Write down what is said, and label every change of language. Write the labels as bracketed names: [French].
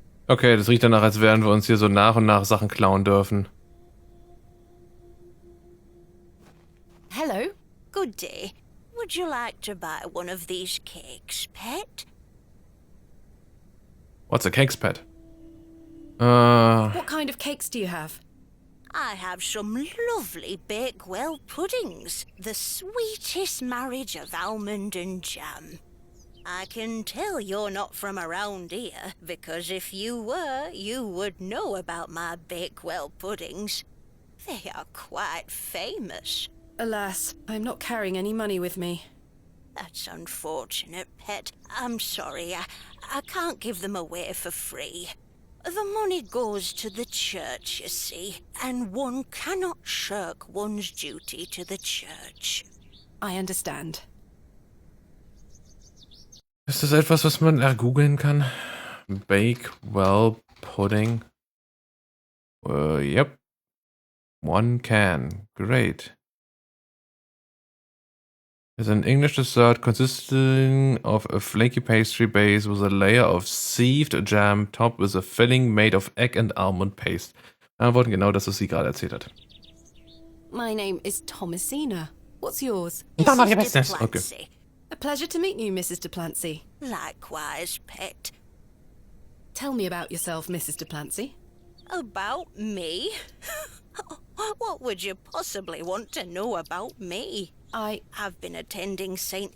[German] Okay, das riecht danach, als wären wir uns hier so nach und nach Sachen klauen dürfen. [English] Hello. Good day. Would you like to buy one of these cakes, pet? What's a cakes pet? What kind of cakes do you have? I have some lovely Bakewell puddings. The sweetest marriage of almond and jam. I can tell you're not from around here, because if you were, you would know about my Bakewell puddings. They are quite famous. Alas, I'm not carrying any money with me. That's unfortunate, pet. I'm sorry, I can't give them away for free. The money goes to the church, you see, and one cannot shirk one's duty to the church. I understand. [German] Ist das etwas, was man googeln kann? [English] Bakewell Pudding. Yep. One can. Great. It's an English dessert consisting of a flaky pastry base with a layer of sieved jam topped with a filling made of egg and almond paste. [German] Antworten genau das, was sie gerade erzählt hat. [English] My name is Thomasina. What's yours? None of your business. Okay. A pleasure to meet you, Mrs. Duplancy. Likewise, pet. Tell me about yourself, Mrs. Duplancy. About me? What would you possibly want to know about me? I've been attending St.